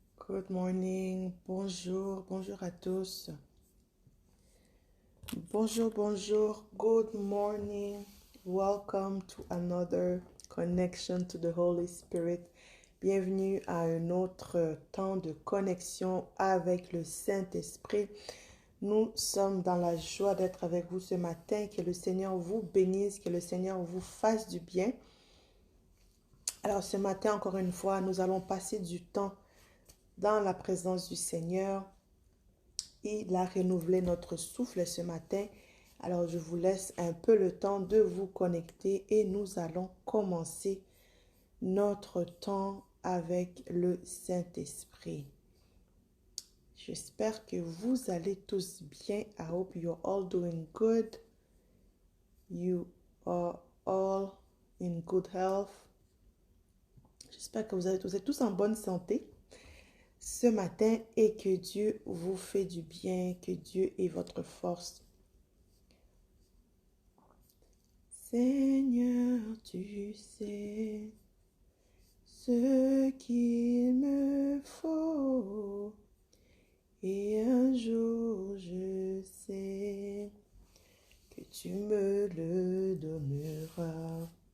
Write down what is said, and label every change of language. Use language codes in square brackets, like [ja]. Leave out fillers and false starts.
[en] Good morning, [fr] bonjour à tous. Bonjour, [en] good morning. Welcome to another connection to the Holy Spirit. [fr] Bienvenue à un autre temps de connexion avec le Saint-Esprit. Nous sommes dans la joie d'être avec vous ce matin. Que le Seigneur vous bénisse, que le Seigneur vous fasse du bien. Alors ce matin, encore une fois, nous allons passer du temps dans la présence du Seigneur. Il a renouvelé notre souffle ce matin. Alors je vous laisse un peu le temps de vous connecter et nous allons commencer notre temps avec le Saint-Esprit. J'espère que vous allez tous bien. [en] I hope you're all doing good. You are all in good health. [fr] J'espère que vous êtes tous en bonne santé ce matin et que Dieu vous fait du bien, que Dieu est votre force. Seigneur, tu sais ce qu'il me faut et un jour je sais que tu me le donneras.